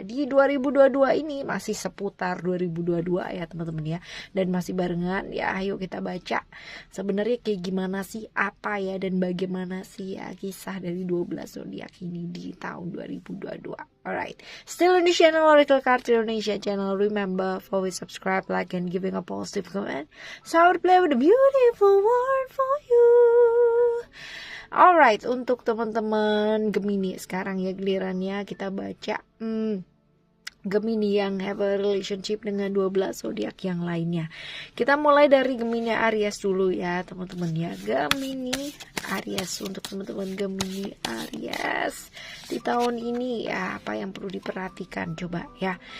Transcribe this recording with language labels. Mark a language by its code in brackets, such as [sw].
[id] Di 2022 ini masih seputar 2022 ya teman-teman ya, dan masih barengan ya. Ayo kita baca sebenarnya kayak gimana sih, apa ya, dan bagaimana sih ya kisah dari 12 zodiak ini di tahun 2022. [en] Alright, still in the channel Oracle Cards Indonesia channel. Remember, always subscribe, like, and giving a positive comment, so I would play with a beautiful word for you. [id] Alright, untuk teman-teman Gemini sekarang ya gilirannya kita baca Gemini yang [en] have a relationship [id] dengan 12 zodiak yang lainnya. Kita mulai dari Gemini Aries dulu ya teman-teman ya. Gemini Aries, untuk teman-teman Gemini Aries di tahun ini ya, apa yang perlu diperhatikan coba ya.